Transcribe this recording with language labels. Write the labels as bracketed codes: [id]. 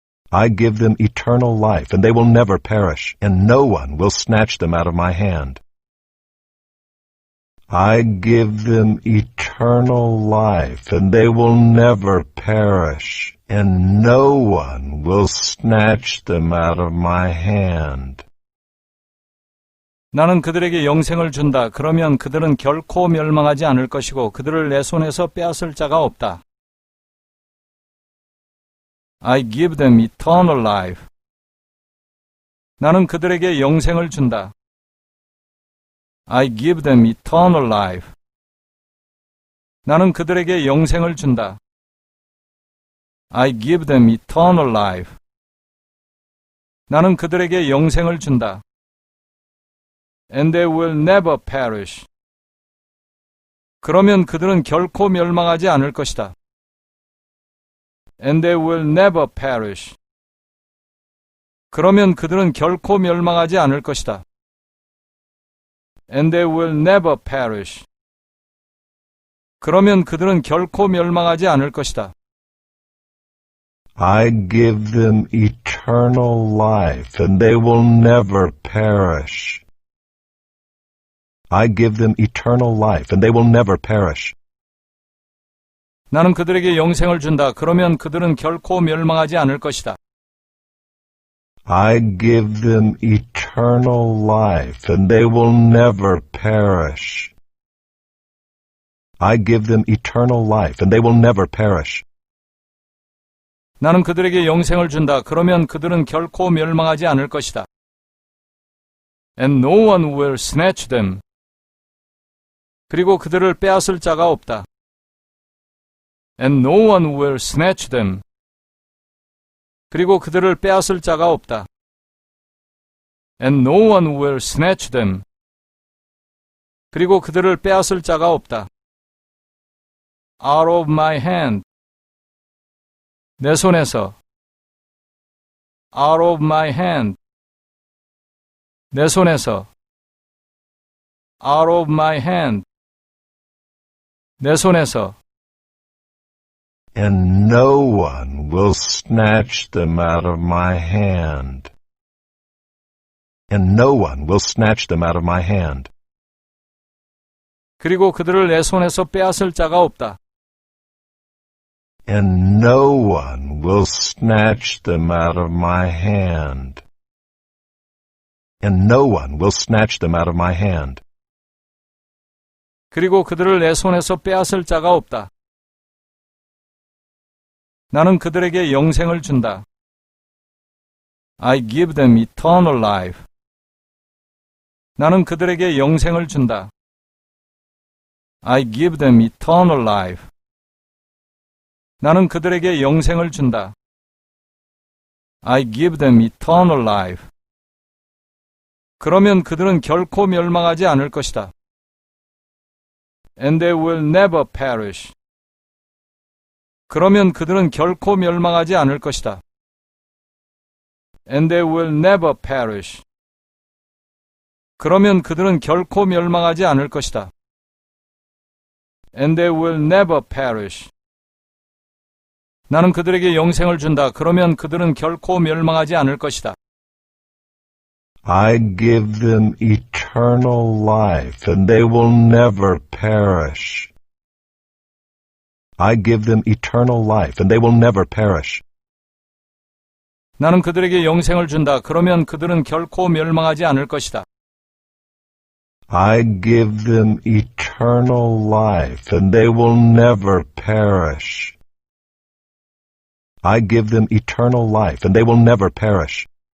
[en] I give them eternal life, and they will never perish, and no one will snatch them out of my hand. I give them eternal life, and they will never perish, and no one will snatch them out of my hand. [ko] 나는 그들에게 영생을 준다. 그러면 그들은 결코 멸망하지 않을 것이고 그들을 내 손에서 빼앗을 자가 없다. [en] I give them eternal life. [ko] 나는 그들에게 영생을 준다. [en] I give them eternal life. [ko] 나는 그들에게 영생을 준다. [en] I give them eternal life. [ko] 나는 그들에게 영생을 준다. [en] And they will never perish. [ko] 그러면 그들은 결코 멸망하지 않을 것이다. [en] And they will never perish. [ko] 그러면 그들은 결코 멸망하지 않을 것이다. [en] And they will never perish. [ko] 그러면 그들은 결코 멸망하지 않을 것이다. [en] I give them eternal life, and they will never perish. I give them eternal life, and they will never perish. [ko] 나는 그들에게 영생을 준다. 그러면 그들은 결코 멸망하지 않을 것이다. [en] I give them eternal life, and they will never perish. I give them eternal life, and they will never perish. [ko] 나는 그들에게 영생을 준다. 그러면 그들은 결코 멸망하지 않을 것이다. [en] And no one will snatch them. [ko] 그리고 그들을 빼앗을 자가 없다. [en] And no one will snatch them. [ko] 그리고 그들을 빼앗을 자가 없다. [en] And no one will snatch them. [ko] 그리고 그들을 빼앗을 자가 없다. [en] Out of my hand. [ko] 내 손에서. [en] Out of my hand. [ko] 내 손에서. [en] Out of my hand. [ko] 내 손에서. [en] And no one will snatch them out of my hand. And no one will snatch them out of my hand. [ko] 그리고 그들을 내 손에서 빼앗을 자가 없다. [en] And no one will snatch them out of my hand. And no one will snatch them out of my hand. [ko] 그리고 그들을 내 손에서 빼앗을 자가 없다. 나는 그들에게 영생을 준다. [en] I give them eternal life. [ko] 나는 그들에게 영생을 준다. [en] I give them eternal life. [ko] 나는 그들에게 영생을 준다. [en] I give them eternal life. [ko] 그러면 그들은 결코 멸망하지 않을 것이다. [en] And they will never perish. [ko] 그러면 그들은 결코 멸망하지 않을 것이다. [en] And they will never perish. [ko] 그러면 그들은 결코 멸망하지 않을 것이다. [en] And they will never perish. [ko] 나는 그들에게 영생을 준다. 그러면 그들은 결코 멸망하지 않을 것이다. [en] I give them eternal life, and they will never perish. I give them eternal life, and they will never perish. [ko] 나는 그들에게 영생을 준다. 그러면 그들은 결코 멸망하지 않을 것이다. [en] I give them eternal life, and they will never perish. I give them eternal life, and they will never perish.